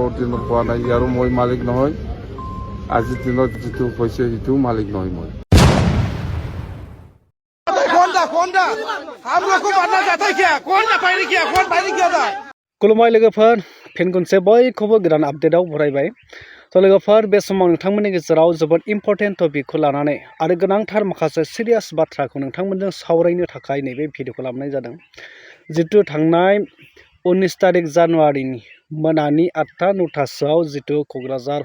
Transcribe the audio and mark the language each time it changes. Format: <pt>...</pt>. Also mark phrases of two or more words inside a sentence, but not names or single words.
<as>আগৰ দিনত হোৱা নাই ইয়াৰো মই মালিক নহয় আজিৰ দিনত যিটো হৈছে সেইটো মালিক নহয় মই</as> <brx>खुलुमबाय लोगोफोर फिन खनसे बयखौबो गोदान आपडेटआव बरायबाय लोगोफोर बे समाव नोंथांमोननि गेजेराव जोबोद</brx> <en>important topic</en> <brx>लानानै आरो गोनांथार माखासे सिरियास बाथ्राखौ नोंथांमोनजों सावरायनो थाखाय नैबे भिडिअखौ लाबोनाय जादों जितु थांनाय 19 तारिख जानुवारिनि मोनानि 8टा 9टासोआव जितु क'क्राझार</brx>